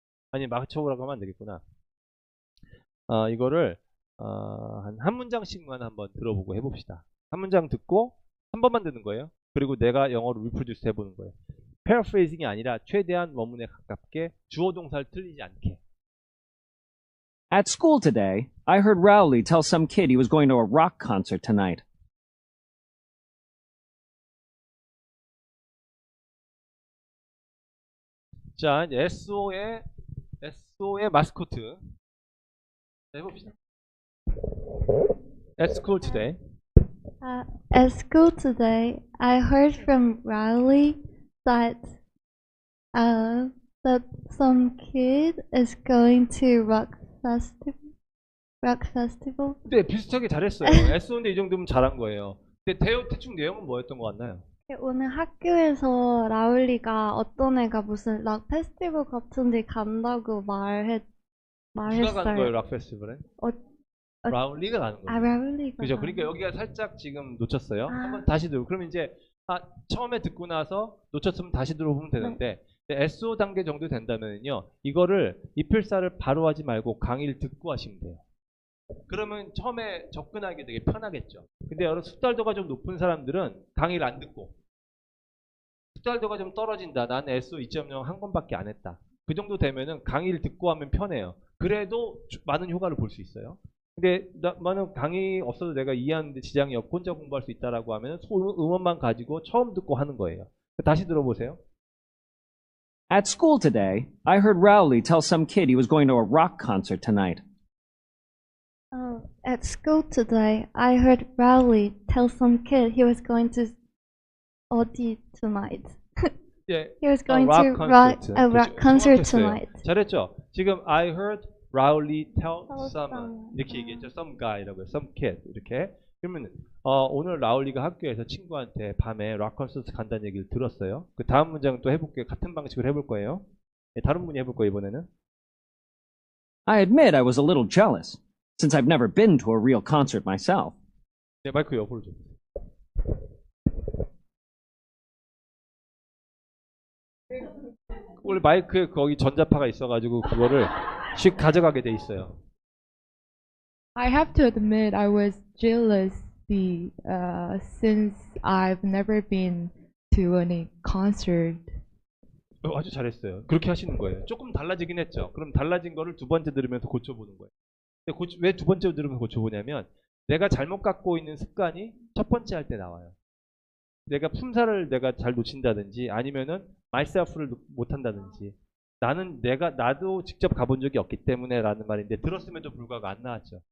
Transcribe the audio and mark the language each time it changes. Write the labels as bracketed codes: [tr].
[ko] 아니 맞춰보라고 하면 안 되겠구나. 이거를 한 문장씩만 한번 들어보고 해봅시다. 한 문장 듣고 한 번만 듣는 거예요. 그리고 내가 영어로 리프로듀스 해보는 거예요. 패러프레이징이 아니라 최대한 원문에 가깝게 주어 동사를 틀리지 않게. [en] At school today, I heard Rowley tell some kid he was going to a rock concert tonight. [ko] 자, 이제 SO의 마스코트. 자, 해봅시다. [en] At school today. At school today, I heard from Riley that that some kid is going to rock festival. [ko] 네, 비슷하게 잘했어요. SO인데 이 정도면 잘한 거예요. 근데 대충 내용은 뭐였던 것 같나요? 오늘 학교에서 라울리가 어떤 애가 무슨 락 페스티벌 같은 데 간다고 누가 말했어요. 가는 거예요, 락 페스티벌에? 라울리가 가는 거예요. 라울리가. 그죠? 그러니까 여기가 살짝 지금 놓쳤어요. 아. 한번 다시 들어. 그럼 이제 처음에 듣고 나서 놓쳤으면 다시 들어보면 되는데 SO 단계 정도 된다면요, 이거를 이필사를 바로 하지 말고 강의를 듣고 하시면 돼요. 그러면 처음에 접근하기 되게 편하겠죠. 근데 여러 숙달도가 좀 높은 사람들은 강의를 안 듣고 숙달도가 좀 떨어진다. 나는 SO 2.0 한 건밖에 안 했다. 그 정도 되면은 강의를 듣고 하면 편해요. 그래도 많은 효과를 볼 수 있어요. 근데 나는 강의 없어도 내가 이해하는데 지장이 없고 혼자 공부할 수 있다라고 하면 응원만 가지고 처음 듣고 하는 거예요. 다시 들어보세요. [en] At school today, I heard Rowley tell some kid he was going to a rock concert tonight. At school today, I heard Riley tell some kid he was going to [ko] 어디 [en] tonight. [ko] 예, [en] He was going rock to concert. a rock concert tonight. [ko] 잘했죠? 지금 [en] I heard Rowley tell Tell someone someone. [ko] 이렇게 얘기했죠. [en] Some guy라고요. Some kid [ko] 이렇게. 그러면 오늘 라울리가 학교에서 친구한테 밤에 락 콘서트 간다는 얘기를 들었어요. 그 다음 문장은 또 해볼게요. 같은 방식으로 해볼 거예요. 네, 다른 분이 해볼 거예요 이번에는. [en] I admit I was a little jealous, since I've never been to a real concert myself. [ko] 네, 마이크 옆으로 좀. 원래 마이크에 거기 전자파가 있어가지고 그거를 씩 가져가게 돼 있어요. [en] I have to admit I was jealous since I've never been to any concert. [ko] 아주 잘했어요. 그렇게 하시는 거예요. 조금 달라지긴 했죠. 그럼 달라진 거를 두 번째 들으면서 고쳐보는 거예요. 근데 왜 두 번째 들으면서 고쳐보냐면 내가 잘못 갖고 있는 습관이 첫 번째 할 때 나와요. 내가 품사를 내가 잘 놓친다든지 아니면은 myself를 못한다든지 나도 직접 가본 적이 없기 때문에 라는 말인데 들었음에도 불구하고 안 나왔죠.